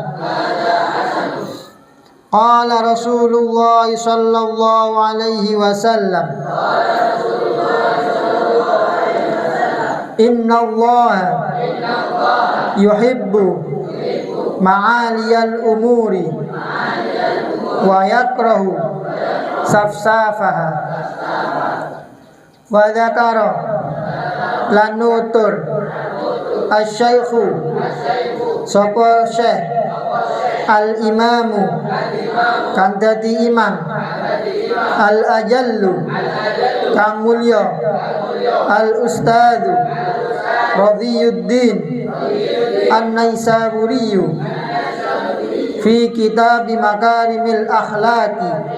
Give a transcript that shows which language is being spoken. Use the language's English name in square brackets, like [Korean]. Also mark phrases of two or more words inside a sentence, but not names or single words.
[Arabic] قال رسول الله صلى الله عليه وسلم إن الله يحب معالي الأمور ويكره سفسافها. وذكر lanutur asy-syaikhu [Javanese] sapa syekh [Arabic] al-imamu [Javanese] kang dadi imam [Arabic] al-ajallu [Javanese] kang mulya [Arabic] الأستاذ رضي الدين النيسابوري في كتاب مكارم الأخلاق